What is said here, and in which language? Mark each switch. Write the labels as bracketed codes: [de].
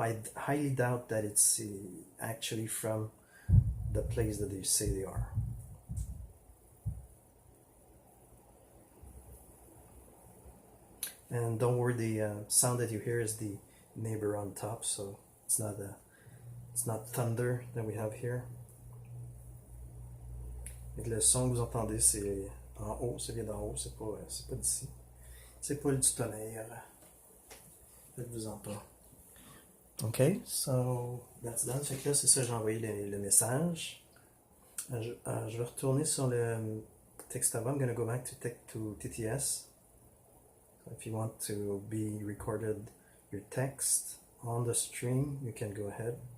[en] I highly doubt that it's actually from the place that they say they are. And don't worry, the sound that you hear is the neighbor on top, so it's not thunder that we have here. [fr] Et le son que vous entendez, c'est en haut, ça vient d'en haut, c'est pas d'ici. C'est pas du tonnerre. Faites-vous-en pas. [en] Ok, so that's done. [fr] Fait que là, c'est ça, j'ai envoyé le message. Je vais retourner sur le texte avant. [en] I'm gonna go back to TTS. So if you want to be recorded your text on the stream, you can go ahead.